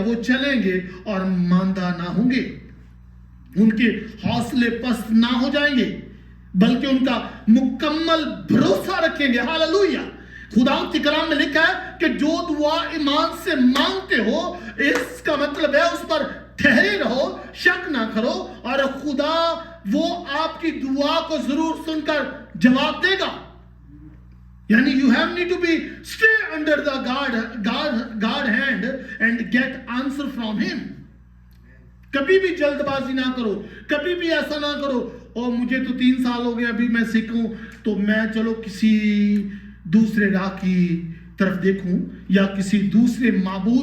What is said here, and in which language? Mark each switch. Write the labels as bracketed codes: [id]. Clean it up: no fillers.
[ur] وہ چلیں گے اور ماندہ نہ ہوں گے. ان کے حوصلے پست نہ ہو جائیں گے, بلکہ ان کا مکمل بھروسہ رکھیں گے. ہاللویہ. خداوند کے کلام میں لکھا ہے کہ جو دعا ایمان سے مانگتے ہو, اس کا مطلب ہے اس پر ٹھہرے رہو, شک نہ کرو, اور خدا وہ آپ کی دعا کو ضرور سن کر جواب دے گا. [en] یعنی you have need to be stay under the God hand and get answer from him. [ur] کبھی بھی جلد بازی نہ کرو, کبھی بھی ایسا نہ کرو اور مجھے تو 3 سال ہو گئے ابھی میں سیکھوں تو میں چلو کسی دوسرے راہ کی طرف دیکھوں, یا کسی دوسرے معبود